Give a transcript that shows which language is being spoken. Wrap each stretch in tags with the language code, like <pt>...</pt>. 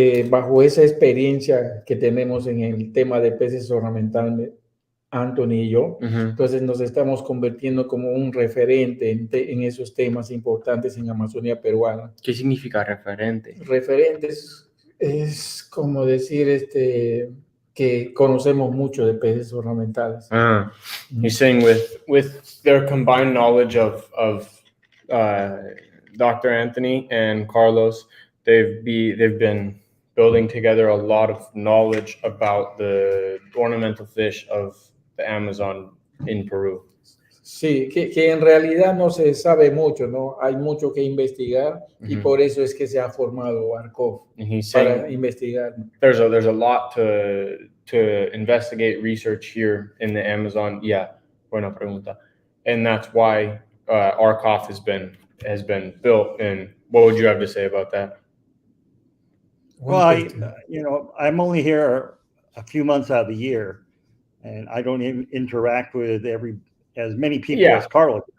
<es>Bajo esa experiencia que tenemos en el tema de peces ornamentales, Anthony y yo, entonces nos estamos convirtiendo como un referente en esos temas importantes en Amazonía peruana. ¿Qué significa referente? Referentes es como decir que conocemos mucho de peces ornamentales.</es> <en>He's saying with their combined knowledge of Dr. Anthony and Carlos, they've been building together a lot of knowledge about the ornamental fish of the Amazon in Peru.</en> <es>Sí, que en realidad no se sabe mucho, ¿no? Hay mucho que investigar y por eso es que se ha formado ARCOF para investigar.</es> <en>There's a lot to investigate, research here in the Amazon. Yeah,</en> <es>buena pregunta.</es> <en>And that's why ARCOF has been built. And what would you have to say about that? Well, I'm only here a few months out of the year, and I don't even interact with as many people as Carlos.</en>